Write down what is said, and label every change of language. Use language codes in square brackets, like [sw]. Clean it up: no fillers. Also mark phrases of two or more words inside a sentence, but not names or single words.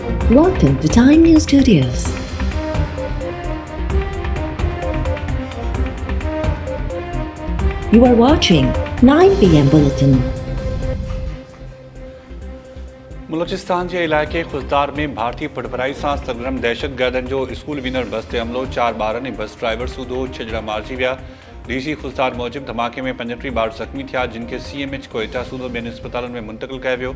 [en] Welcome to Time News Studios. You are watching 9 PM Bulletin. [ur] بلوچستان کے علاقے خضدار میں [sd] भारतीय पटभराई सां सरगर्म दहशतगर्दनि जो स्कूल वेंदड़ बस ते हमलो 4 ॿारनि ऐं बस ड्राइवर सूदो 6 ॼणा मारिजी विया। डीसी खुजदार मूजिब धमाके में 35 ॿार ज़ख़्मी थिया जिन खे CMH कोयटा सूदो ॿियनि अस्पतालनि में मुंतक़िल कयो वियो।